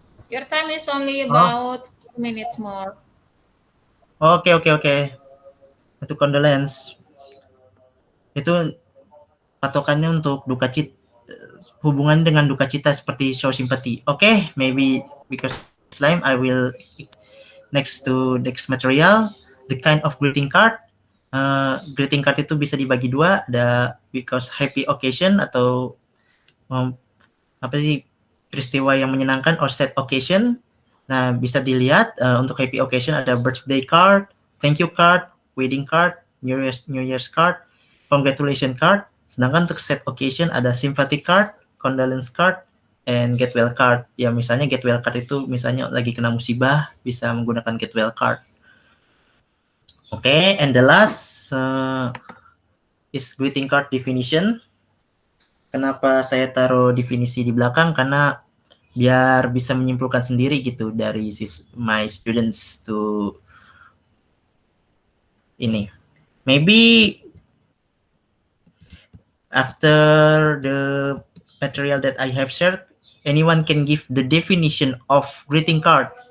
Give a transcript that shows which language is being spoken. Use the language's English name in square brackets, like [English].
[English] Your time is only about 4 minutes more. [Indonesian] Okay. Itu condolence. Itu patokannya untuk duka cita, hubungan dengan duka cita seperti [English] show sympathy. Okay, maybe because time I will next material, the kind of greeting card. [Indonesian] Greeting card itu bisa dibagi dua, ada [English] because happy occasion [Indonesian] atau peristiwa yang menyenangkan [English] or sad occasion. [Indonesian] Nah, bisa dilihat untuk happy occasion ada birthday card, thank you card, wedding card, New Year's card, congratulation card. Sedangkan untuk sad occasion ada sympathy card, condolence card, and get well card. Ya, misalnya get well card itu misalnya lagi kena musibah, bisa menggunakan get well card. [English] Okay, and the last is greeting card definition. [Indonesian] Kenapa saya taruh definisi di belakang? Karena biar bisa menyimpulkan sendiri gitu dari [English] my students [Indonesian] to ini. [English] Maybe after the material that I have shared, anyone can give the definition of greeting card.